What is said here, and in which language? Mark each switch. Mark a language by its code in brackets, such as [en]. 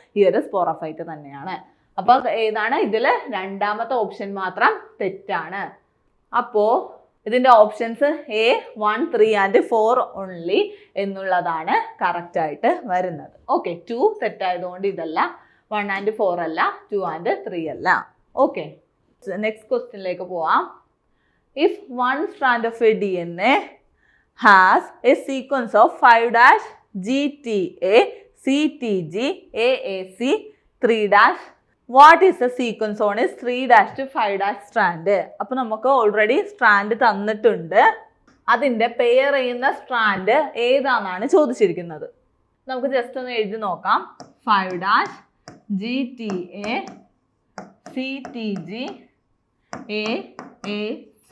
[ml] ഈ ഒരു സ്പോറോഫൈറ്റ് തന്നെയാണ്. അപ്പൊ ഏതാണ്? ഇതില് രണ്ടാമത്തെ ഓപ്ഷൻ മാത്രം തെറ്റാണ്. അപ്പോ ഇതിന്റെ ഓപ്ഷൻസ് A, 1, 3 and 4 ഓൺലി എന്നുള്ളതാണ് കറക്റ്റ് ആയിട്ട് വരുന്നത്. 2 തെറ്റായതുകൊണ്ട് ഇതല്ല, 1 and 4 അല്ല, 2 and 3 അല്ല. നെക്സ്റ്റ് ക്വസ്റ്റ്യനിലേക്ക് പോവാം. [en] If 1 strand of a DNA has a sequence of 5' GTA, CTG, AAC, 3' what is the sequence on is 3' to 5' strand? [ml] അപ്പൊ നമുക്ക് ഓൾറെഡി സ്ട്രാൻഡ് തന്നിട്ടുണ്ട്. അതിന്റെ പെയർ ചെയ്യുന്ന സ്ട്രാൻഡ് ഏതാണെന്നാണ് ചോദിച്ചിരിക്കുന്നത്. നമുക്ക് ജസ്റ്റ് ഒന്ന് എഴുതി നോക്കാം. 5' GTA, CTG, AAC.